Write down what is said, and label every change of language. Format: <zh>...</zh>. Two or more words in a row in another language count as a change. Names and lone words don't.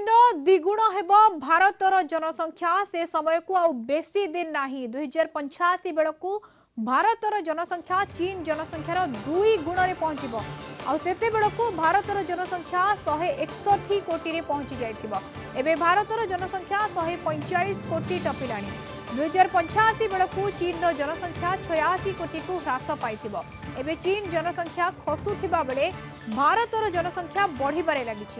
<or>ଦ୍ୱିଗୁଣ ହେବ ଭାରତର ଜନସଂଖ୍ୟା ସେ ସମୟ କୁ ଆଉ ବେଶି ଦିନ ନାହିଁ 2085 ବେଳକୁ ଭାରତର ଜନସଂଖ୍ୟା ଚୀନ ଜନସଂଖ୍ୟାର 2 ଗୁଣ ରେ ପହଞ୍ଚିବ ଆଉ ସେତେ ବେଳକୁ ଭାରତର ଜନସଂଖ୍ୟା 161 କୋଟି ରେ ପହଞ୍ଚି ଯାଇଥିବ। ଏବେ ଭାରତର ଜନସଂଖ୍ୟା 145 କୋଟି ଟପିଲାଣି 2085 ବେଳକୁ ଚୀନ ର ଜନସଂଖ୍ୟା 86 କୋଟି କୁ ହ୍ରାସ ପାଇଥିବ। ଏବେ ଚୀନ ଜନସଂଖ୍ୟା ଖସୁଥିବା ବେଳେ ଭାରତର ଜନସଂଖ୍ୟା ବଢ଼ିବାରେ ଲାଗିଛି।</or>